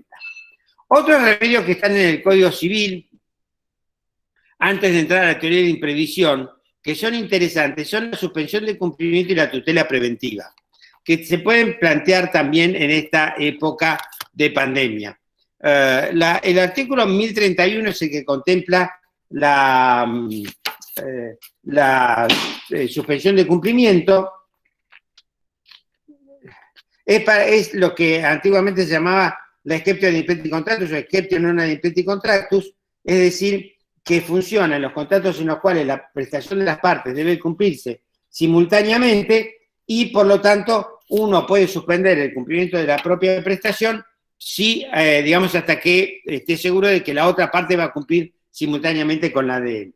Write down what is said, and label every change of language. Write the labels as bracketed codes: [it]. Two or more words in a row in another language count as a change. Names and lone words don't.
[es] Otros remedios que están en el Código Civil, antes de entrar a la teoría de imprevisión, que son interesantes, son la suspensión de cumplimiento y la tutela preventiva, que se pueden plantear también en esta época de pandemia. El artículo 1031 es el que contempla la suspensión de cumplimiento. Es lo que antiguamente se llamaba la [la] exceptio ad impetti contractus [es] o [la] exceptio non ad impetti contractus, [es] es decir, que funciona en los contratos en los cuales la prestación de las partes debe cumplirse simultáneamente y, por lo tanto, uno puede suspender el cumplimiento de la propia prestación si, digamos, hasta que esté seguro de que la otra parte va a cumplir simultáneamente con la de él.